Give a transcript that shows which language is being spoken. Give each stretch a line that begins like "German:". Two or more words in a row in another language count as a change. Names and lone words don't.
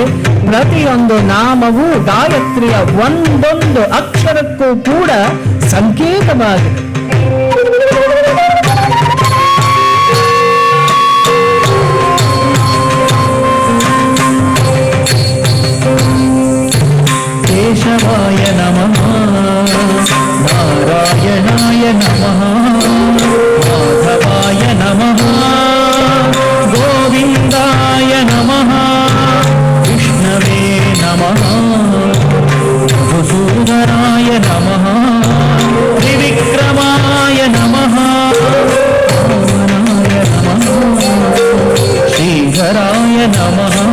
Kannada: ಪ್ರತಿಯೊಂದು ನಾಮವೂ ಗಾಯತ್ರಿಯ ಒಂದೊಂದು ಅಕ್ಷರಕ್ಕೂ ಕೂಡ ಸಂಕೇತವಾಗಿದೆ.
Sanskrit: ಕೇಶವಾಯ ನಮಃ, ನಾರಾಯಣಾಯ ನಮಃ, ಮಾಧವಾಯ ನಮಃ, ಗೋವಿಂದಾಯ ನಮಃ, ವಿಷ್ಣವೇ ನಮಃ, ಮಧುಸೂದನಾಯ ನಮಃ, ತ್ರಿವಿಕ್ರಮಾಯ ನಮಃ, ವಾಮನಾಯ ನಮಃ, ಶ್ರೀಧರಾಯ ನಮಃ,